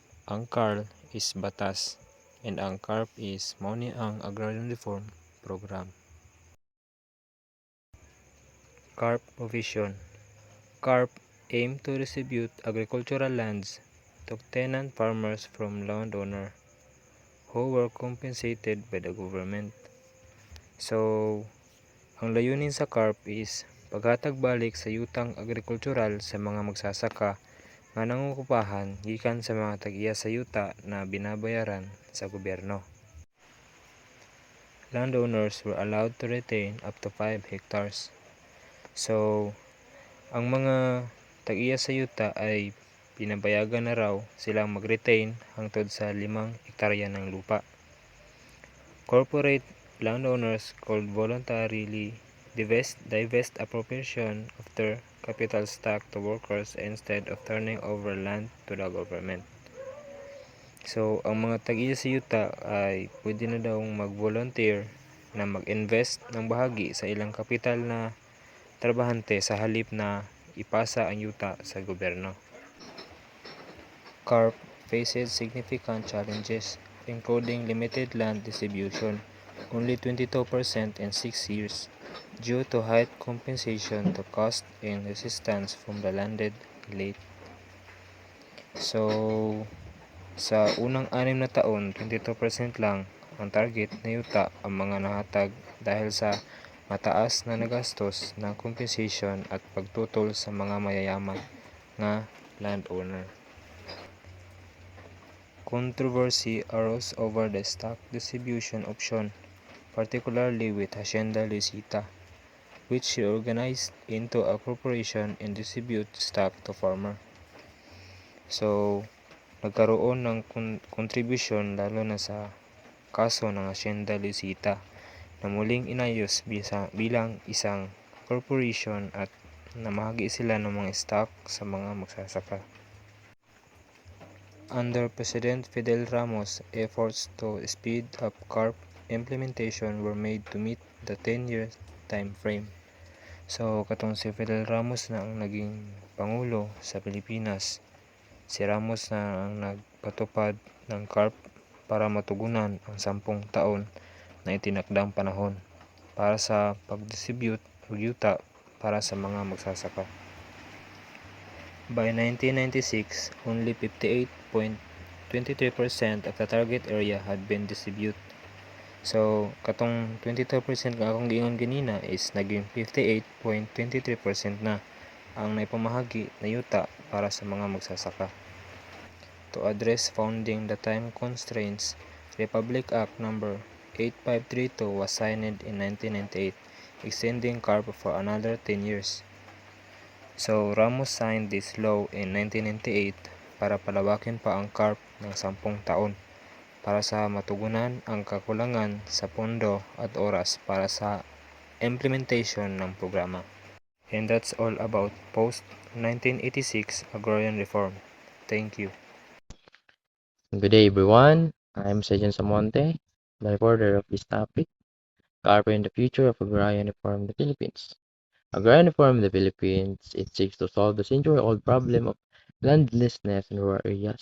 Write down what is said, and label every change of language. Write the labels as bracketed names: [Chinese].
[Cebuano] Ang CARL is batas, and ang CARP is mao ni ang Agrarian Reform Program. [English] CARP provision. CARP aim to distribute agricultural lands to tenant farmers from landowner who were compensated by the government. [Cebuano] So, ang layunin sa CARP is paghatag balik sa yutang agrikultural sa mga magsasaka nga nangungupahan gikan sa mga tag-iya sa yuta na binabayaran sa gobyerno. [English] Landowners were allowed to retain up to 5 hectares. [Cebuano] So, ang mga tag-iya sa yuta ay pinabayagan na raw silang mag-retain hangtod sa 5 hektarya ng lupa. [English] Corporate landowners could voluntarily divest a proportion of their capital stock to workers instead of turning over land to the government. [Cebuano] So, ang mga tag-iya sa yuta ay pwede na daw mag-volunteer na mag-invest ng bahagi sa ilang kapital na trabahante sa halip na ipasa ang yuta sa gobyerno. [English] CARP faces significant challenges, including limited land distribution, only 22% in 6 years, due to high compensation to cost and resistance from the landed elite. [Filipino] So, sa unang 6 na taon, 22% lang ang target na yuta ang mga nahatag dahil sa mataas na nagastos ng compensation at pagtutol sa mga mayayaman nga landowner. [English] Controversy arose over the stock distribution option, particularly with Hacienda Luisita, which reorganized into a corporation and distribute stock to farmer. [Filipino] So, nagkaroon ng kontribusyon lalo na sa kaso ng Hacienda Luisita na muling inayos bilang isang corporation at namahagi sila ng mga stock sa mga magsasaka. [English] Under President Fidel Ramos, efforts to speed up CARP implementation were made to meet the 10-year time frame. [Cebuano] So katong si Fidel Ramos na ang naging pangulo sa Pilipinas. [Filipino] Si Ramos na ang nagpatupad ng CARP para matugunan ang 10 taon na itinakdang panahon para sa pag-distribute o yuta para sa mga magsasaka. [English] By 1996, only 58.23% of the target area had been distributed. [Cebuano] So, katong 22% nga akong giingon ganina is [Filipino] naging 58.23% na ang naipamahagi na yuta para sa mga magsasaka. [English] To address founding the time constraints, Republic Act No. 8532 was signed in 1998, extending CARP for another 10 years. [Filipino] So, [English] Ramos signed this law in 1998 [Filipino] para palawakin pa ang CARP ng 10 taon para sa matugunan ang kakulangan sa pondo at oras para sa implementation ng programa. [English] And that's all about post-1986 agrarian reform. Thank you. Good day, everyone. I'm Sejan Samonte, the reporter of this topic, covering the future of agrarian reform in the Philippines. Agrarian reform in the Philippines, it seeks to solve the century-old problem of landlessness in rural areas.